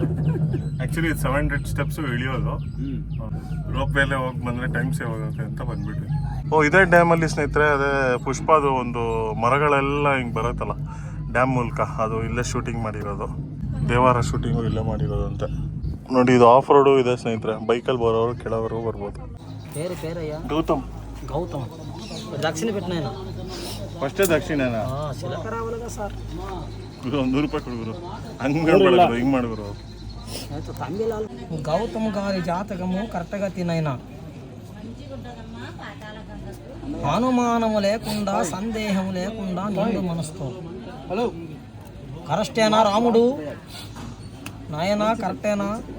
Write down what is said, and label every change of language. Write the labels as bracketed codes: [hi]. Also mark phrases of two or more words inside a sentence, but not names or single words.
[kn] ಆಕ್ಚುಲಿ 700 ಸ್ಟೆಪ್ಸ್ ಇಳಿಯೋದು, ರೋಪ್ ವೇಲೆ ಹೋಗಿ ಬಂದ್ರೆ ಟೈಮ್ ಸೇವ್ ಆಗುತ್ತೆ ಅಂತ ಬಂದ್ಬಿಟ್ವಿ. ಇದೇ ಡ್ಯಾಮ್ ಅಲ್ಲಿ ಸ್ನೇಹಿತರೆ, ಅದೇ ಪುಷ್ಪದು ಒಂದು ಮರಗಳೆಲ್ಲ ಹಿಂಗ್ ಬರುತ್ತಲ್ಲ ಡ್ಯಾಮ್ ಮೂಲಕ, ಅದು ಇಲ್ಲೇ ಶೂಟಿಂಗ್ ಮಾಡಿರೋದು. ದೇವಾರ ಶೂಟಿಂಗು ಇಲ್ಲೇ ಮಾಡಿರೋದು ಅಂತ ನೋಡಿ. ಇದು ಆಫ್ ರೋಡು ಇದೆ ಸ್ನೇಹಿತರೆ, ಬೈಕಲ್ಲಿ ಬರೋರು ಕೆಳವರು ಬರ್ಬೋದು. ಗೌತಮ್ [te] దక్షిణ పెట్టినాయన [kn] ಫಸ್ಟೇ ದಕ್ಷಿಣೇನಾ? [te] చిలక రావాలిగా సార్. [kn] ಗುರು 100 ರೂಪಾಯಿ ಕೊಡುಗುರು, ಹಂಗೆ ಹಿಂಗ್ ಮಾಡುಗುರು. [te] గౌతమ్ గారి జాతకము కరెక్ట్గా తినైనా, అనుమానము లేకుండా సందేహం లేకుండా నిండు మనసుతో. కరెక్టేనా రాముడు? నాయనా కరెక్టేనా?